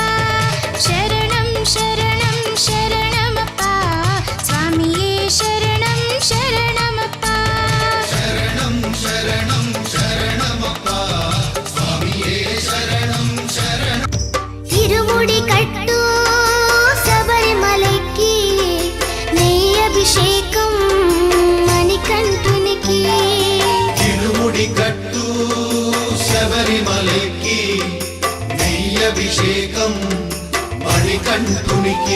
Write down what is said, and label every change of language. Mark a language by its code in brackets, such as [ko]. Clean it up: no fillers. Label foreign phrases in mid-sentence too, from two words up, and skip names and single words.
[ml] ശരണം ശരണം ശരണമപ്പ സ്വാമിയേ, ശരണം ശരണമപ്പ. ശരണം ശരണം ശരണമപ്പ സ്വാമിയേ, ശരണം ശരണ. [te] ఇరుముడి కట్టు శబరిమలకి నెయ్యి అభిషేకం మణికంఠునికి. తిరుముడి కట్టు శబరిమలకి నెయ్యభిషేకం మణికంఠునికి.